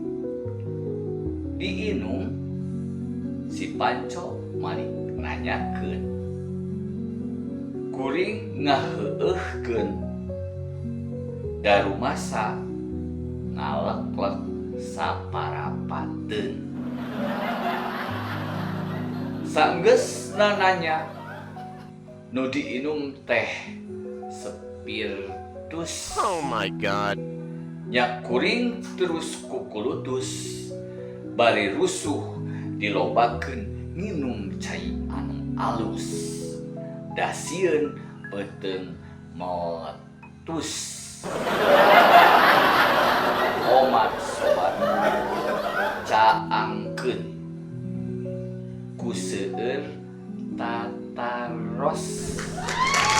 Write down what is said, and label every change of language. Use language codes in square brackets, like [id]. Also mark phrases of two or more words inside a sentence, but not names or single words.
[su] diinum si panco malik nanyakeun kuring ngaheueuhkeun daru masa ngaleklek saparapateun saenggeusna nanya nu diinum teh spiritus. [en] Oh my god. [su] Nya kuring terus kukulutus bari rusuh dilobakeun nginum cai anu alus dasieun beuteung meletus omat sobat caangkeun ku seueur tataros